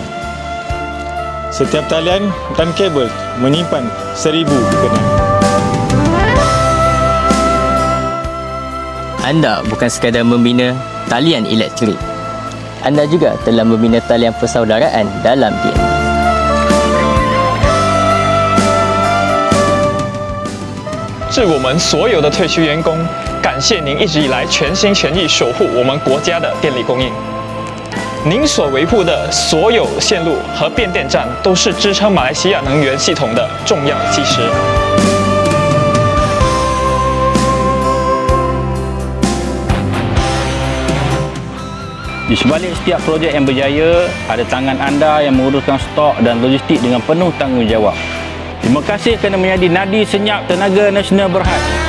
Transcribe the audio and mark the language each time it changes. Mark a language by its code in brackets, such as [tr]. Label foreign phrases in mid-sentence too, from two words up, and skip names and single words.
[ms] Setiap talian dan kabel menyimpan 1000 kenangan. Anda bukan sekadar membina talian elektrik. Anda juga telah membina talian persaudaraan dalam TMB. [zh] 致我们所有的退休员工，感谢您一直以来全心全意守护我们国家的电力供应。您所维护的所有线路和变电站，都是支撑马来西亚能源系统的重要基石。 [ms] Di sebalik setiap projek yang berjaya, ada tangan anda yang menguruskan stok dan logistik dengan penuh tanggungjawab. Terima kasih kerana menjadi nadi senyap tenaga nasional Berhad.